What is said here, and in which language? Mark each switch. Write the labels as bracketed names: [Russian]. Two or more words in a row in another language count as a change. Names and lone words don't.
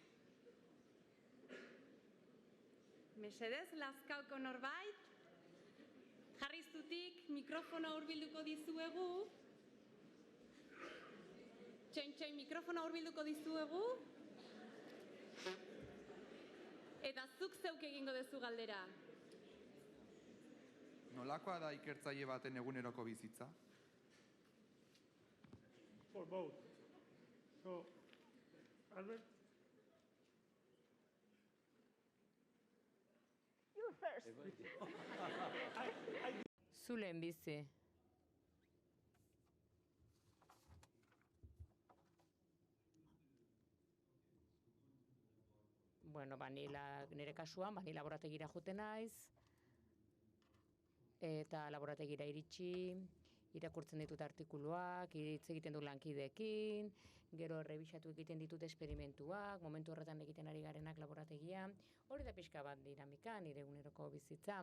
[Basque] Mesedez, Lazkaoko norbait, jarri zutik, mikrofono hurbilduko dizuegu. Txoin, mikrofono hurbilduko dizuegu. Eta zuk zeuk egingo duzu galdera. Nolakoa da ikertzaile baten eguneroko bizitza? [English] For both. So, Albert? You first. [Basque] Zu lehenbizi. Bueno, nire kasuan, ni laborategira joten naiz, eta laborategira iritsi, irakurtzen ditut artikuluak, hitz egiten du lankideekin, gero errebisatu egiten ditut esperimentuak, momentu horretan egiten ari garenak laborategian, hori da pixka bat dinamika, nire eguneroko bizitza.